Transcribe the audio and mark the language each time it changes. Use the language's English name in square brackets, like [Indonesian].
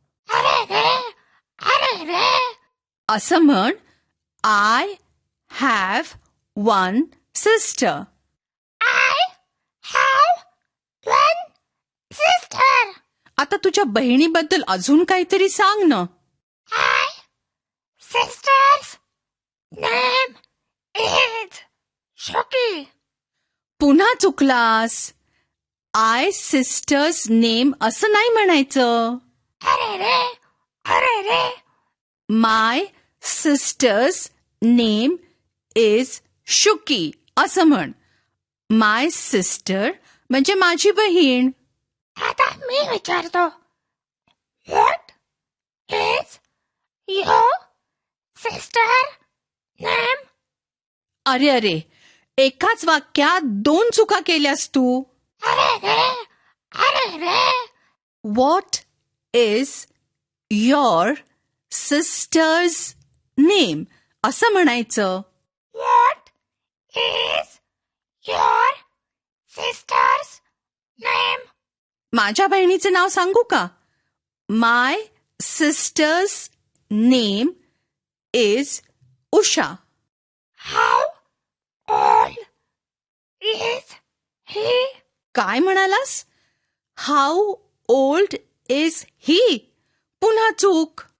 [Marathi] अरे रे. असं म्हण, [English] I have one sister. I have one sister. [Marathi] आता तुझ्या बहिणीबद्दल अजून काहीतरी सांग ना. [English] My sister's name is Shoki. [Marathi] पुन्हा चुकलास. [English] I sister's name [Marathi] असं नाही म्हणायचं. अरे रे. [English] my sister's name is Shuki [Marathi] असं म्हण. [English] my sister [Marathi] म्हणजे माझी बहीण. आता मी विचारतो, [English] What is your sister name? [Marathi] अरे, एकाच वाक्यात 2 चुका केल्यास तू. अरे रे. [English] what is your sister's name [Marathi] असं म्हणायचं. [English] What is your sister's name? [Marathi] माझ्या बहिणीचं नाव सांगू का? [English] My sister's name is Usha. How old is he? [Marathi] काय म्हणालास? [English] How old is he. [Marathi] पुन्हा चूक.